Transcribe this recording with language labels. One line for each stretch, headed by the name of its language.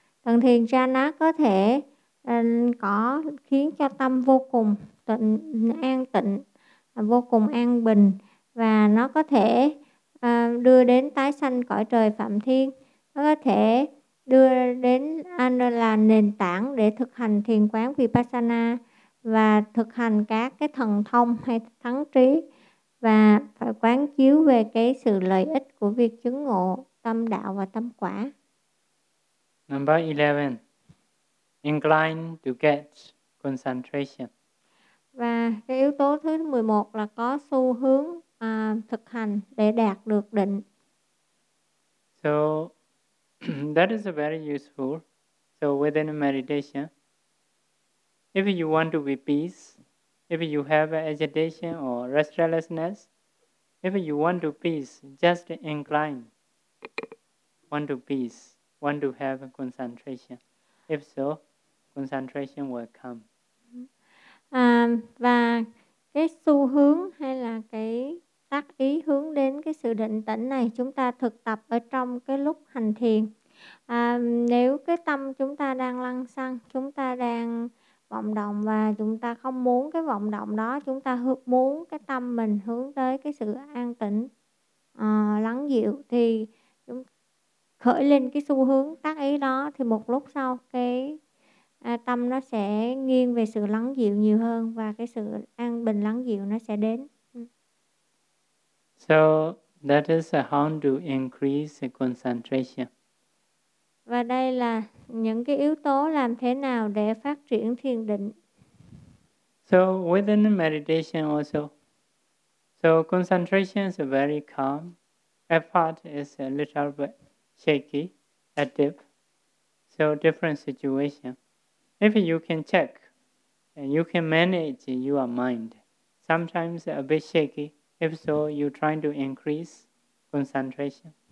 Vietnamese: Tầng thiền jhana có thể có khiến cho tâm vô cùng an tịnh, vô cùng an bình, và nó có thể đưa đến tái sanh cõi trời Phạm Thiên, nó có thể đưa đến là nền tảng để thực hành thiền quán Vipassana và thực hành các cái thần thông hay thắng trí, và phải quán chiếu về cái sự lợi ích của việc chứng ngộ tâm đạo và tâm quả.
English: Number 11. Incline to get concentration.
Vietnamese: Và cái yếu tố thứ 11 là có xu hướng thực hành để đạt được định.
English: So that is very useful. So within meditation, if you want to be peace, if you have agitation or restlessness, if you want to peace, just incline want to peace, want to have concentration. If so, concentration will come.
Vietnamese: À, và cái xu hướng hay là cái tác ý hướng đến cái sự định tĩnh này chúng ta thực tập ở trong cái lúc hành thiền. À, nếu cái tâm chúng ta đang lăng xăng, chúng ta đang vọng động và chúng ta không muốn cái vọng động đó, chúng ta muốn cái tâm mình hướng tới cái sự an tĩnh, lắng dịu, thì chúng khởi lên cái xu hướng tác ý đó, thì một lúc sau cái tâm nó sẽ nghiêng về sự lắng dịu nhiều hơn và cái sự an bình lắng dịu nó sẽ đến.
English: So that is how to increase concentration.
Vietnamese: Và đây là những cái yếu tố làm thế nào để phát triển thiền định.
English: So within meditation also, so concentration is very calm, effort is a little bit shaky, a dip. So different situation. If you can check and you can manage your mind, sometimes a bit shaky, if so, you're trying to increase concentration.